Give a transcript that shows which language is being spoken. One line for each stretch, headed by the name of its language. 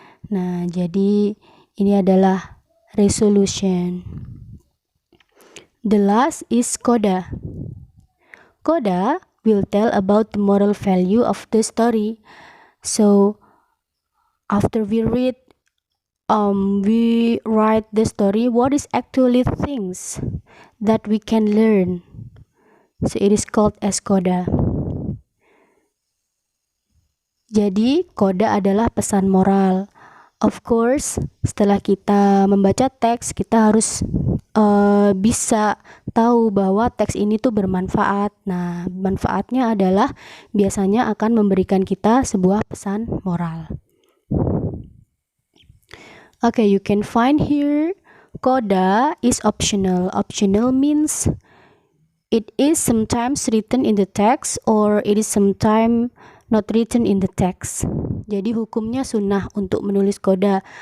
Indonesian: Nah, jadi ini adalah resolution.
English: The last is coda. Coda will tell about the moral value of the story. So after we write the story, what is actually things that we can learn. So it is called as coda.
Indonesian: Jadi coda adalah pesan moral.
English: Of course,
Indonesian: setelah kita membaca teks, kita harus bisa tahu bahwa teks ini tuh bermanfaat. Nah, manfaatnya adalah biasanya akan memberikan kita sebuah pesan moral.
English: Okay, you can find here coda is optional. Optional means it is sometimes written in the text or it is sometimes not written in the text.
Indonesian: Jadi hukumnya sunnah untuk menulis coda.